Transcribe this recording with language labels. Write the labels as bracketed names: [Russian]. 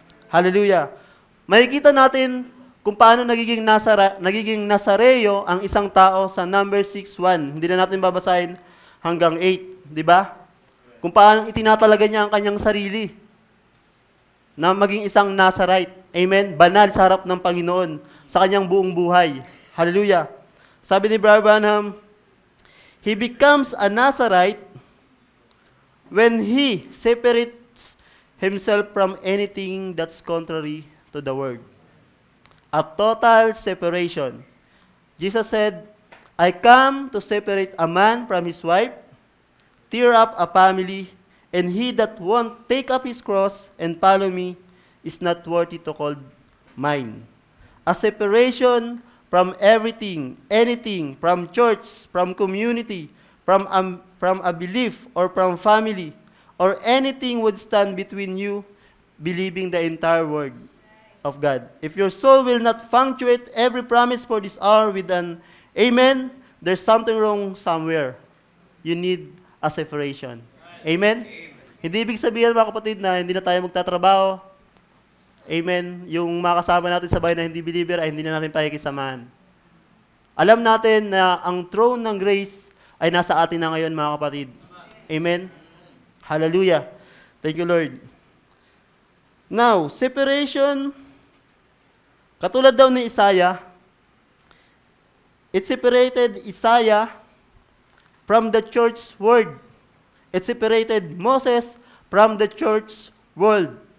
[Filipino] Hallelujah. Makikita natin kung paano nagiging Nazareo ang isang tao sa number 6:1. Hindi na natin babasahin hanggang 8, di ba? Kung paano itinatalaga niya ang kanyang sarili na maging isang Nazarite. Amen? Banal sa harap ng Panginoon sa kanyang buong buhay. Hallelujah. Sabi ni [English] Brother Branham, he becomes a Nazarite when he separates himself from anything that's contrary to the Word. A total separation. Jesus said, I come to separate a man from his wife, tear up a family, and he that won't take up his cross and follow me is not worthy to call mine. A separation from everything, anything, from church, from community, from a belief, or from family, or anything would stand between you believing the entire word of God. If your soul will not punctuate every promise for this hour with an amen, there's something wrong somewhere. You need a separation. Amen? [Filipino] Hindi ibig sabihin mga kapatid na hindi na tayo magtatrabaho. Amen? Yung mga kasama natin sa bahay na hindi believer ay hindi na natin pakikisamahan. Alam natin na ang throne ng grace ay nasa atin na ngayon mga kapatid. [English] Amen? Hallelujah. Thank you, Lord. Now, separation, [Filipino] katulad daw ni [English] Isaiah, it separated Isaiah from the church world. It separated Moses from the church world.